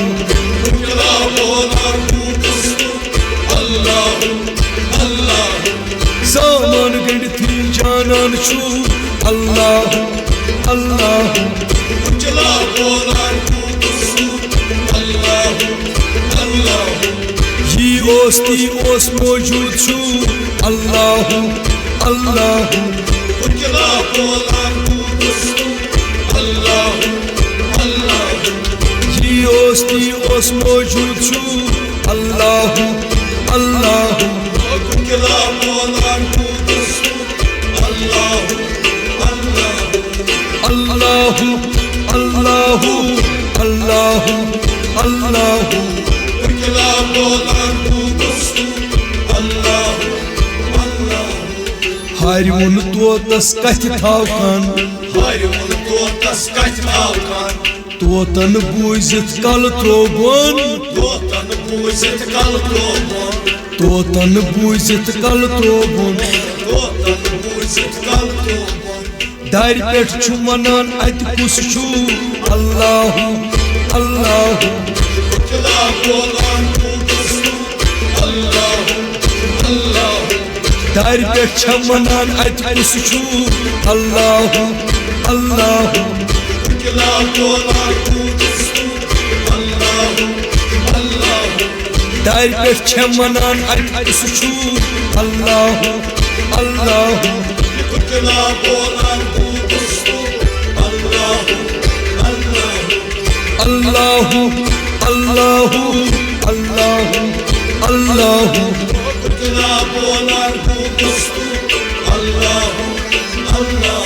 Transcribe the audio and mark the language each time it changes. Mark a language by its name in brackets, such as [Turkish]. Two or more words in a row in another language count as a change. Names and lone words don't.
[Kashmiri] उजला बोला तू किसू [Arabic] اللهُ اللهُ [Kashmiri] सामान गणती जानन छू [Arabic] اللهُ اللهُ [Kashmiri] उजला बोला तू किसू [Arabic] اللهُ اللهُ [Kashmiri] ही ओस ती ओस मौजूद छू [Arabic] اللهُ اللهُ [Kashmiri] उजला बोला तू किसू [Arabic] اللهُ اللهُ [Kashmiri] ही ओस ती ओस मौजूद छू [Arabic] اللهُ اللهُ [Kashmiri] उजला बोला तू किसू [Arabic] اللهُ اللهُ اللهُ اللهُ اللهُ اللهُ [Kashmiri] उजला बोला तू किसू [Arabic] اللهُ اللهُ [Kashmiri] हारिउन तोतस कथ थावकान हारिउन तोतस कथ थावकान तोतन बूझित कल त्रोबन तोतन बूझित कल त्रोबन तोतन बूझित कल त्रोबन तोतन बूझित कल त्रोबन दार पेट छु वनान अत कुस छु [Arabic] اللهُ اللهُ [Kashmiri] उजला बोला तू किसू [Arabic] اللهُ اللهُ [Kashmiri] दार पेट छ वनान अत कुस छु [Arabic] اللهُ اللهُ [Kashmiri] उजला बोला तू किसू [Arabic] اللهُ اللهُ [Kashmiri] दार पेट छ वनान अत कुस छु [Arabic] اللهُ اللهُ [Kashmiri] उजला बोला तू किसू [Arabic] اللهُ اللهُ اللهُ اللهُ اللهُ اللهُ [Kashmiri] उजला बोला तू किसू [Arabic] اللهُ اللهُ